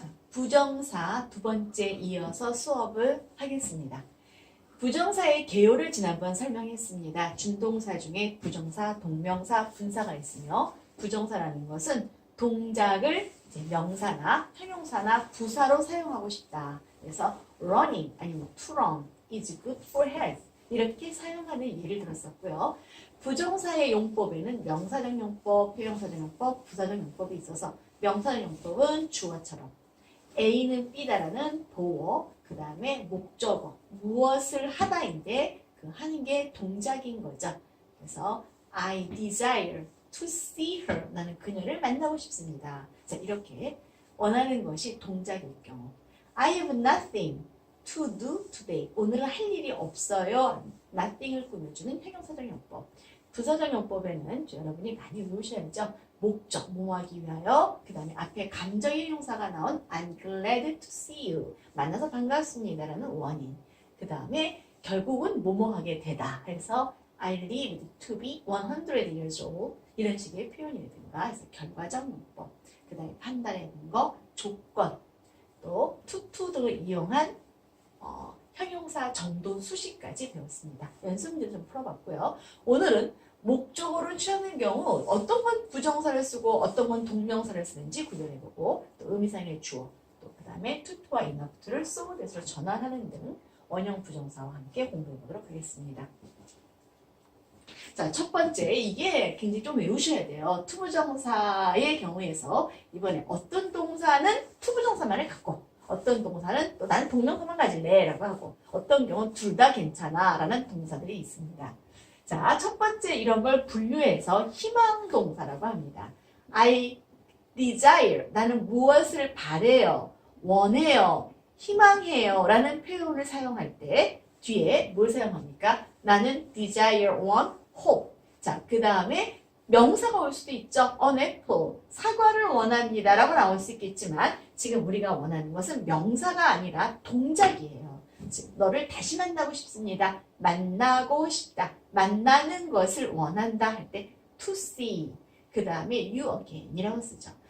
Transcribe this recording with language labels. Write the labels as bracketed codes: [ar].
[ko] 부정사 두 번째 이어서 수업을 하겠습니다. 부정사의 개요를 지난번 설명했습니다. 준동사 중에 부정사, 동명사, 분사가 있으며 부정사라는 것은 동작을 이제 명사나 형용사나 부사로 사용하고 싶다. 그래서 [en] running [ko] 아니면 [en] to run is good for health [ko] 이렇게 사용하는 예를 들었었고요. 부정사의 용법에는 명사적 용법, 형용사적 용법, 부사적 용법이 있어서 명사적 용법은 주어처럼 A는 B다라는 보어, 그 다음에 목적어, 무엇을 하다인데 그 하는 게 동작인 거죠. 그래서 [en] I desire to see her. [ko] 나는 그녀를 만나고 싶습니다. 자, 이렇게 원하는 것이 동작일 경우 [en] I have nothing to do today. [ko] 오늘은 할 일이 없어요. nothing을 꾸며주는 형용사적 용법. 부사적 용법에는 여러분이 많이 외우셔야죠. 목적, 뭐하기 위하여, 그 다음에 앞에 감정의 형용사가 나온 [en] I'm glad to see you. [ko] 만나서 반갑습니다라는 원인. 그 다음에 결국은 뭐뭐 하게 되다. 해서 [en] I live to be 100 years old. [ko] 이런 식의 표현이라든가 해서 결과적 용법. 그 다음에 판단의 근거, 조건, 또 to 등을 이용한 형용사 정도 수식까지 배웠습니다. 연습 문제 좀 풀어봤고요. 오늘은 목적어를 취하는 경우 어떤 건 부정사를 쓰고 어떤 건 동명사를 쓰는지 구별해보고 또 의미상의 주어, 또 그 다음에 to와 enough를 so that으로 전환하는 등 원형 부정사와 함께 공부해보도록 하겠습니다. 자, 첫 번째, 이게 굉장히 좀 외우셔야 돼요. 투부정사의 경우에서 이번에 어떤 동사는 투부정사만을 갖고 어떤 동사는 또 나는 동명사만 가질래 라고 하고 어떤 경우는 둘 다 괜찮아 라는 동사들이 있습니다. 자, 첫 번째 이런 걸 분류해서 희망동사라고 합니다. I desire, 나는 무엇을 바래요, 원해요, 희망해요 라는 표현을 사용할 때 뒤에 뭘 사용합니까? 나는 desire, want, hope. 자, 그 다음에 명사가 올 수도 있죠. An apple, 사과를 원합니다 라고 나올 수 있겠지만 지금 우리가 원하는 것은 명사가 아니라 동작이에요. 즉, 너를 다시 만나고 싶습니다. 만나고 싶다. 만나는 것을 원한다 할 때 to see, 그 다음에 you again 이라고 쓰죠.